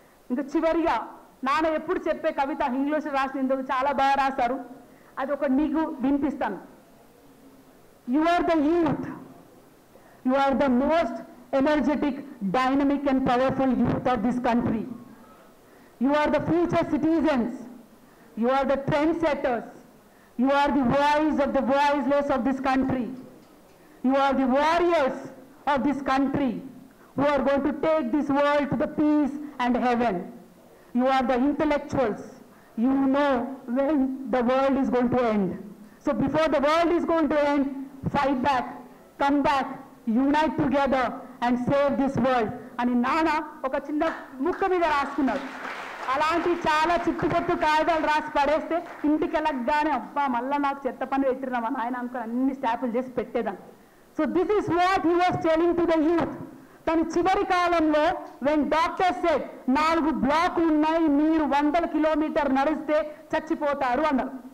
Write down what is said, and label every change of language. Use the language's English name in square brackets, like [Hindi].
[Telugu] ఇంకా చివరిగా నాన్న ఎప్పుడు చెప్పే కవిత ఇంగ్లీష్ రాసినందుకు చాలా బాగా రాశారు, అది ఒక నీకు వినిపిస్తాను. [English] You are the youth, you are the most energetic, dynamic and powerful youth of this country. You are the future citizens. You are the trendsetters. You are the voice of the voiceless of this country. You are the warriors of this country who are going to take this world to the peace and heaven. You are the intellectuals. You know when the world is going to end. So before the world is going to end, fight back, come back, unite together and save this world [Telugu] అని నాన్న ఒక చిన్న ముక్క మీద రాసుకున్నాడు. అలాంటి చాలా చిట్టుపొట్టు కాగితాలు రాసి పడేస్తే ఇంటికి వెళ్ళగానే అబ్బా మళ్ళీ నాకు చెత్త పని పెట్టినా మా నాయన అనుకుని అన్ని స్టాపులు చేసి పెట్టేదాన్ని. [English] So this is what he was telling to the youth. [Telugu] తన చివరి కాలంలో [English] when doctor said [Telugu] 4 బ్లాకులు ఉన్నాయి, మీరు 100 కిలోమీటర్ నడిస్తే చచ్చిపోతారు అన్నారు.